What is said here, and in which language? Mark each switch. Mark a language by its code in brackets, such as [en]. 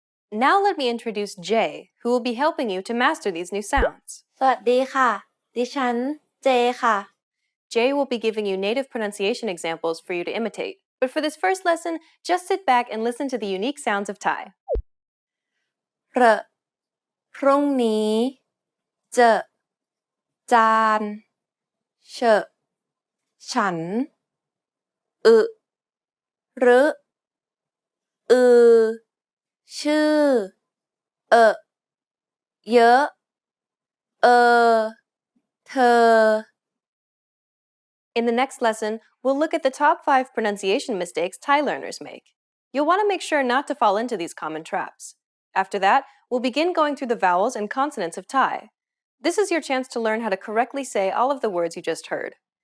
[en] Now let me introduce Jay, who will be helping you to master these new sounds. [th] สวัสดีค่ะ ดิฉัน เจ ค่ะ [en] Jay will be giving you native pronunciation examples for you to imitate. But for this first lesson, just sit back and listen to the unique sounds of Thai. [th] พรุ่งนี้ เจอ จาน เฉอะ ฉัน รึ อือ ชื่อ เยอะ เธอ [en] In the next lesson, we'll look at the top 5 pronunciation mistakes Thai learners make. You'll want to make sure not to fall into these common traps. After that, we'll begin going through the vowels and consonants of Thai. This is your chance to learn how to correctly say all of the words you just heard.